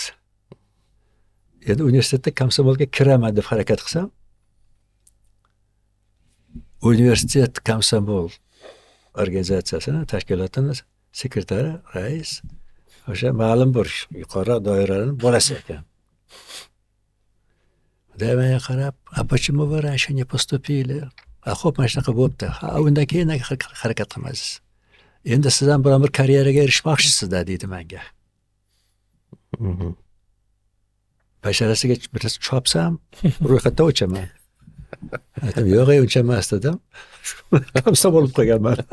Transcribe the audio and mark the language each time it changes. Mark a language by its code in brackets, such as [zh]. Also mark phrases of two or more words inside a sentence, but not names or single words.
[uz] Endi universitetda komsomolga kiraman deb harakat qilsam, universitet komsomol organizatsiyasini, tashkilotini sekretari, rais o'sha ma'lum bir yuqori doiraning bolasi ekan. Menga qarab, [ru] "А почему вы раньше не поступили?" [uz] Xo'p, mana shunaqa bo'pti. Undan keyin harakat qilmaysiz. Endi siz ham bir karyeraga erishmoqchisiz-da, deydi menga. Basharasiga biroz chopsam, ro'yxatdan o'chaman. Aytdim, yo'q, uncha emas dedim. Komsomol bo'lib qolganman.